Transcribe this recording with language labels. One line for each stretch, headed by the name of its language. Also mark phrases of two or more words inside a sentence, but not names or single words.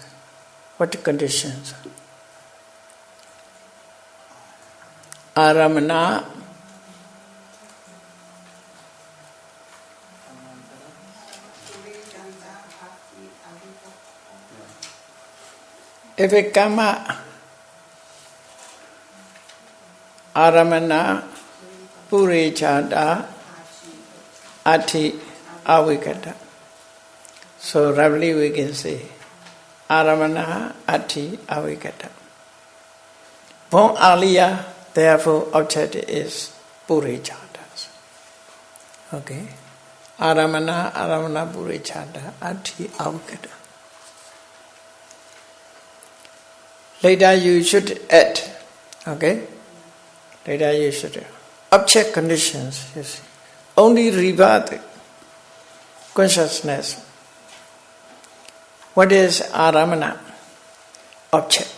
English: What conditions? Aramana, if a karma,
Pali: aramana, purichada, ati, avikata.
English: So roughly we can say,
Pali: aramana, ati, avikata.
English: Born earlier, therefore object is purichadas. Okay?
Pali: Aramana, purichada, ati, avikata.
English: Later you should add, okay? Later you should add. Object conditions, you see. Only rebirth consciousness. What is aramana? Object.